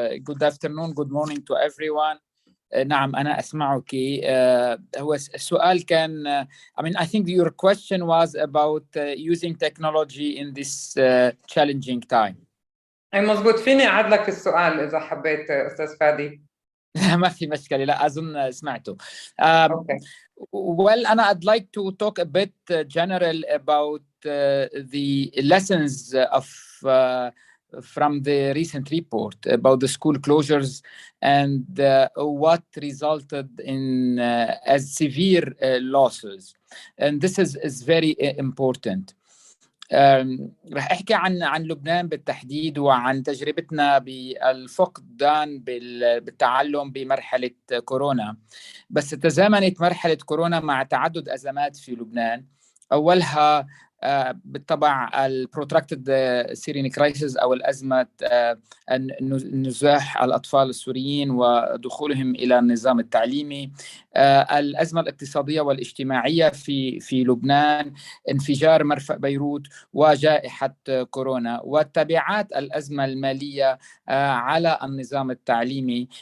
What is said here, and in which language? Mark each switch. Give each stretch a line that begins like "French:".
English: Good afternoon, good morning to everyone.
Arabic: نعم أنا أسمعك. هو السؤال كان
English: I mean I think your question was about using technology in this challenging time.
Arabic: أي مزبوط. فيني أعد لك السؤال إذا حبيت أستاذ فادي؟ ما في مشكلة، لا أظن سمعته.
English: Okay. Well, I'd like to talk a bit general about the lessons of from the recent report about the school closures and what resulted in as severe losses. And this is very important.
Arabic: رح احكي عن لبنان بالتحديد وعن تجربتنا بالفقدان بالتعلم بمرحله كورونا. بس تزامنت مرحله كورونا مع تعدد ازمات في لبنان، اولها بالطبع البروتراكتد سيريان كرايسيس او الازمه نزاح الاطفال السوريين ودخولهم الى النظام التعليمي، الازمه الاقتصاديه والاجتماعيه في لبنان، انفجار مرفأ بيروت وجائحه كورونا، وتبعات الازمه الماليه على النظام التعليمي.